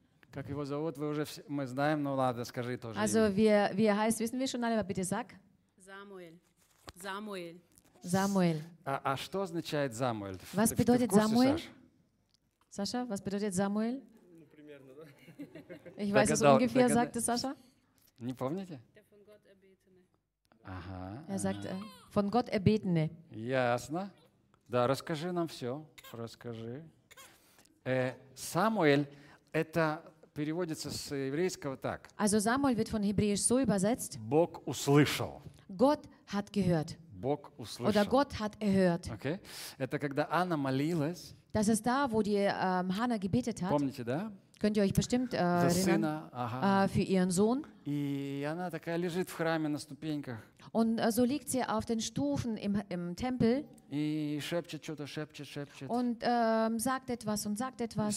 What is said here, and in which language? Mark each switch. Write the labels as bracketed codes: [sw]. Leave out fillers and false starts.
[ru] Как его зовут, вы уже все, мы знаем, но ладно, скажи тоже. [de] Also, wie heißt, wissen wir schon alle, aber bitte sag. Samuel. Samuel. [ru] А что означает Samuel? [de] Was bedeutet Samuel? Саша, was bedeutet Samuel? [ru] Ну, примерно, да? [de] Ich weiß es ungefähr, sagte Саша. [ru] Не помните? [de] Der von Gott erbetene. [ru] Ага. [de] Er sagt, von Gott erbetene. [ru] Ясно. Да, расскажи нам все. Расскажи. Samuel, это переводится с еврейского так. [de] Also Samuel wird von Hebräisch so übersetzt. [ru] Бог услышал. [de] Gott hat gehört. [ru] Бог услышал. [de] Oder Gott hat erhört. Okay. [ru] Это когда Анна молилась. [de] Das ist da, wo die Hanna gebetet hat. [ru] Помните, да? [de] Könnt ihr euch bestimmt erinnern? [ru] Сына, ага. [de] Für ihren Sohn. [ru] И она такая лежит в храме на ступеньках. [de] Und so liegt sie auf den Stufen im Tempel. [ru] И шепчет что-то, шепчет. [de] Und sagt etwas und sagt etwas.